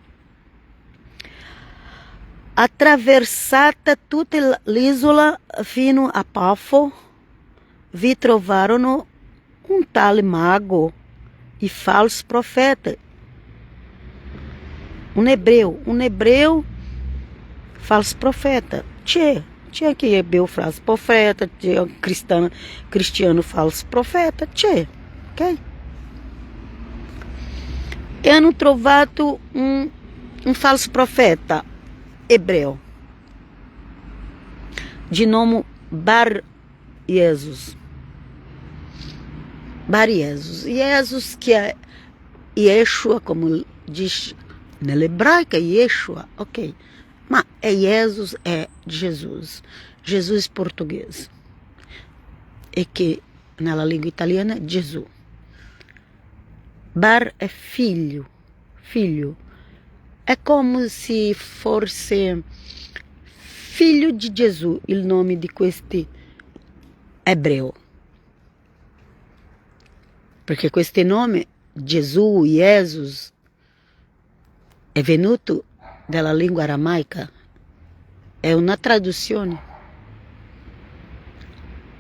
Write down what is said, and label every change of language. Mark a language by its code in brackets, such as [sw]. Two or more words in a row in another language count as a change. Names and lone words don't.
[it] Attraversata tutta l'isola fino a Pafo, vi trovarono un tale mago e falso profeta, un ebreu falso profeta. [pt] Tinha que hebreu falso profeta, tinha cristiano falso profeta, ok? [it] E hanno trovato un falso profeta [pt] hebreu de nome [it] Bar Jesus. [pt] Jesus que é Yeshua, como diz na hebraica, Yeshua, ok. Mas Jesus é Jesus português. E que na língua italiana é Gesù. Bar é filho. É como se fosse filho de Jesus, o nome de [it] queste ebreu. Perché questo nome, Gesù, Jesus, è venuto dalla lingua aramaica. È una traduzione.